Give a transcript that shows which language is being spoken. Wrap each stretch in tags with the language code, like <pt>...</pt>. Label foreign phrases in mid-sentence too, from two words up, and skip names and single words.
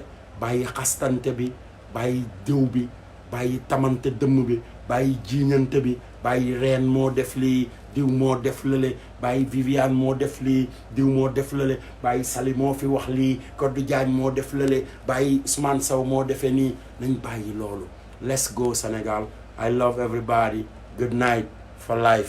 <wo>bàyyi xastante bi bàyyi diw bi bàyyi tamante dëmm bi bàyyi jiiñante bi bàyyi reen moo def lii diw moo def lële bàyyi Viviane moo def lii diw moo def lële bàyyi Sali moo fi wax lii Codé Diagne moo def lële bàyyi Ousmane Sow moo defee nii nañ bàyyi loolu</wo> <en>let's go Sénégal I love everybody good night for life</en>